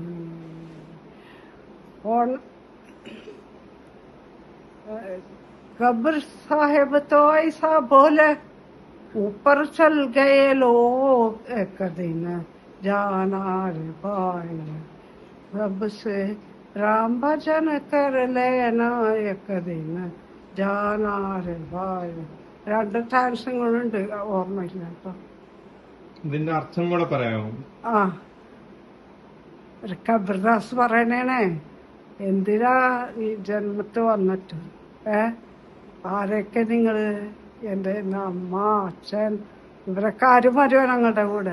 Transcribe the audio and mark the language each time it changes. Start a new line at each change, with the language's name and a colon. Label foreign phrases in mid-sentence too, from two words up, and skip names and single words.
Hindi: कौन कब्र साहिब तो ऐसा बोले, ऊपर चल गए लोग। एक दिन जाना रे भाई। सबसे राम भजन कर लेना एक दिन जाना रे भाई.
Malayalam: 2 ചാൻസുകളുണ്ട്, ഓർമ്മയില്ല കേട്ടോ. ഇതിന്റെ അർത്ഥം കൂടെ പറയാമോ? ആ, ഒരു കബർദാസ് പറയണേണേ, എന്തിനാ ഈ ജന്മത്ത് വന്നിട്ട്? ആരൊക്കെ നിങ്ങള്? എൻ്റെ അമ്മ, അച്ഛൻ, ഇവരൊക്കെ ആരും വരുമോ ഞങ്ങളുടെ കൂടെ?